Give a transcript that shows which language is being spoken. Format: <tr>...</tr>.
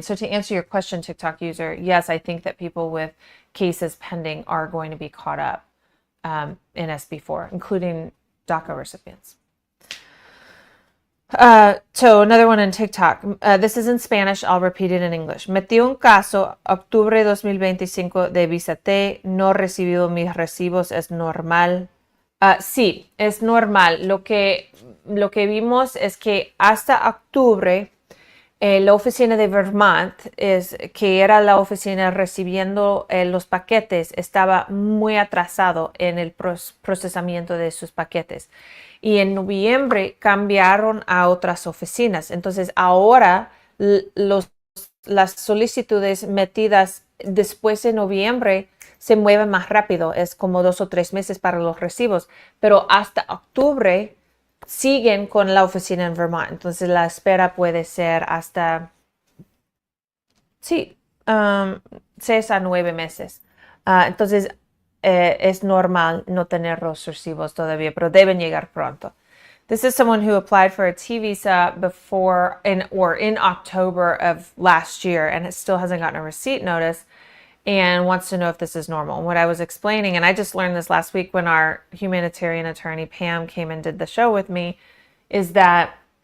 <en>So to answer your question, TikTok user, yes, I think that people with cases pending are going to be caught up in SB4, including DACA recipients. So another one in TikTok. This is in Spanish. I'll repeat it in English.</en> <es>Metí un caso octubre 2025 de Visa T. No recibido mis recibos. Es normal. Sí, es normal. Lo que vimos es que hasta octubre la oficina de Vermont, que era la oficina recibiendo los paquetes, estaba muy atrasado en el procesamiento de sus paquetes. Y en noviembre cambiaron a otras oficinas. Entonces ahora las solicitudes metidas después de noviembre se mueven más rápido. Es como 2 o 3 meses para los recibos. Pero hasta octubre siguen con la oficina en Vermont. Entonces la espera puede ser hasta 6 a 9 meses. Entonces es normal no tener los recibos todavía, pero deben llegar pronto.</es> <en>This is someone who applied for a T visa in October of last year and still hasn't gotten a receipt notice and wants to know if this is normal. And what I was explaining, and I just learned this last week when our humanitarian attorney Pam came and did the show with me, is that</en>